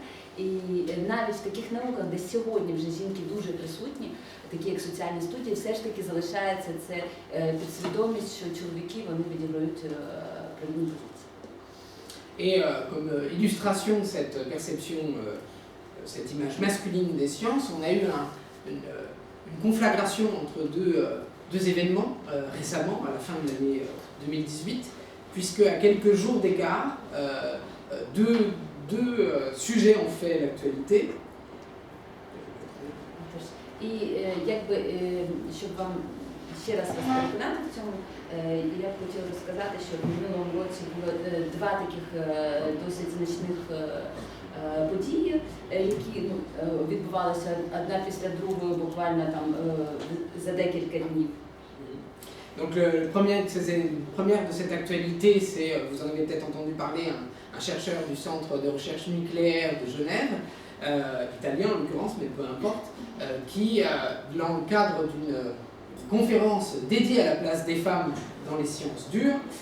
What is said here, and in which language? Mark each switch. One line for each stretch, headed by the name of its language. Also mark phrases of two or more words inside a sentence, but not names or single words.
Ukrainian: І навіть в таких науках, де сьогодні вже жінки дуже присутні, такі як соціальні студії, все ж таки залишається це підсвідомість, що чоловіки вони відіграють провідну позицію.
French: Et comme illustration de cette perception, cette image masculine des sciences, on a eu une conflagration entre deux événements récemment, à la fin de l'année 2018, puisque à quelques jours d'écart, deux sujets ont fait l'actualité.
Ukrainian: І якби, щоб вам ще раз вас переконати в цьому, я б хотіла розказати, що в минулому році було два таких досить значних події, які відбувалися одна після другої, буквально там за декілька днів.
French: Donc le première de cette actualité, c'est, vous en avez peut-être entendu parler, un chercheur du Centre de recherche nucléaire de Genève, italien en l'occurrence, mais peu importe, qui, dans le cadre d'une conférence dédiée à la place des femmes dans les sciences dures,